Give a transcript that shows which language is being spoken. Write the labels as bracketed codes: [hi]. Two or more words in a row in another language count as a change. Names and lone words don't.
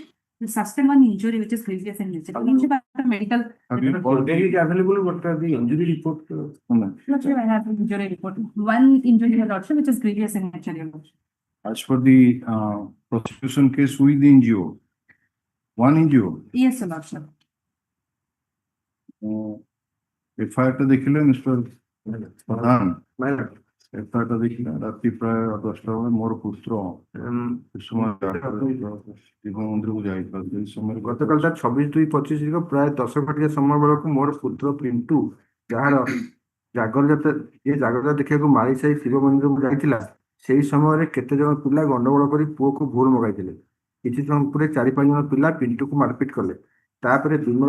[en] The sustained one injury which is grievous in nature. Lordship, I have a medical. Already available, what are the injury report? Lordship, I have an injury report. One injury, Your Lordship, which is grievous in nature, Your Lordship. As for the prosecution case, who is the injured? One injured. Yes, Your Lordship. [or] FIR ଟା ଦେଖିଲେ ମିଷ୍ଟର ପ୍ରଧାନ FIR ଟା ଦେଖିଲେ ରାତ୍ରି ପ୍ରାୟ 10ଟା ବେଳେ ମୋର ପୁତ୍ର ମନ୍ଦିରକୁ ଯାଇଥିଲା ସେଇ ସମୟରେ ଗତକାଲି 26/2/25 ପ୍ରାୟ 10 ଘଟିକା ସମୟ ବେଳକୁ ମୋର ପୁତ୍ର ପିଣ୍ଟୁ ଯାହାର ଜାଗରଯାତ୍ରା ଦେଖିବାକୁ ମାଳିସାହି ଶିବ ମନ୍ଦିରକୁ ଯାଇଥିଲା ସେଇ ସମୟରେ କେତେ ଜଣ ପିଲା ଗଣ୍ଡଗୋଳ କରି ପୁଅକୁ ଭୁଲ ମଗାଇଥିଲେ କିଛି ସମୟ ପରେ 4-5 ଜଣ ପିଲା ପିଣ୍ଟୁକୁ ମାରପିଟ କଲେ ତାପରେ ବିମଳ